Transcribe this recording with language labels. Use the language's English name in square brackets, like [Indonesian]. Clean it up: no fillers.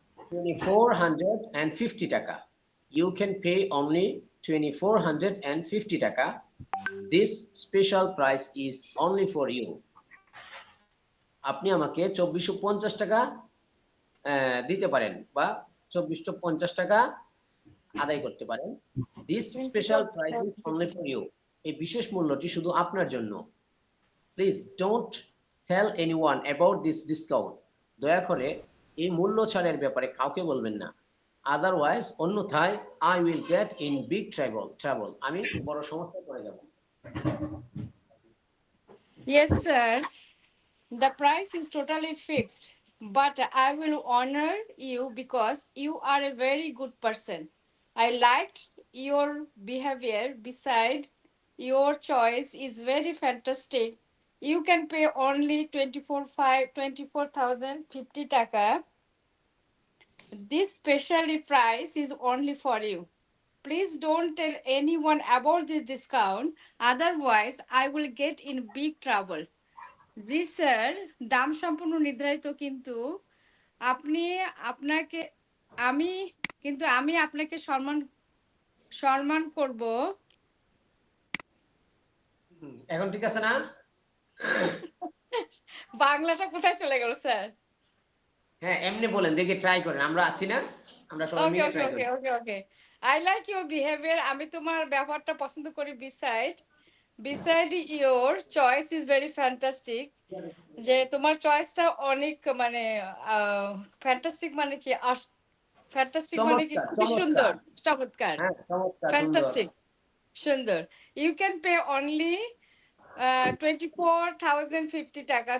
[English] 2450 টাকা। You can pay only 2450 taka. This special price is only for you. [Bangla] আপনি আমাকে 2450 টাকা দিতে পারেন বা 2450 টাকা আদায় করতে পারেন। [English] This special price is only for you. [Bangla] এই বিশেষ মূল্যটি শুধু আপনার জন্য। [English] Please don't tell anyone about this discount. [Bangla] দয়া করে এই মূল্য ছাড়ের ব্যাপারে কাউকে বলবেন না। [English] Otherwise, [Bangla] অন্যথায় [English] I will get in big trouble. [Bangla] আমি বড় সমস্যায় পড়ে যাব। [English] Yes, sir. The price is totally fixed, but I will honor you because you are a very good person. I liked your behavior. Beside, your choice is very fantastic. You can pay only 24,050 taka. This special price is only for you. Please don't tell anyone about this discount. Otherwise, I will get in big trouble. [Bangla] G sir, দাম সম্পূর্ণ নির্ধারিত, কিন্তু আপনি আপনাকে আমি আমি আপনাকে সম্মান করব। এখন ঠিক আছে না? বাংলাটা কোথায় চলে গেল স্যার? হ্যাঁ, এমনি বলেন, দেখি ট্রাই করেন, আমরা আছি না, আমরা সবাই মিলে ট্রাই করি। [English] Okay. I like your behavior. [Bangla] আমি তোমার ব্যবহারটা পছন্দ করি। [English] Beside your choice is very fantastic. [Bangla] যে তোমার চয়েসটা অনেক মানে ফ্যান্টাস্টিক মানে কি, ফ্যান্টাস্টিক মানে কি খুবই সুন্দর, চমৎকার, ফ্যান্টাস্টিক, সুন্দর। [English] You can pay only 24,050 taka.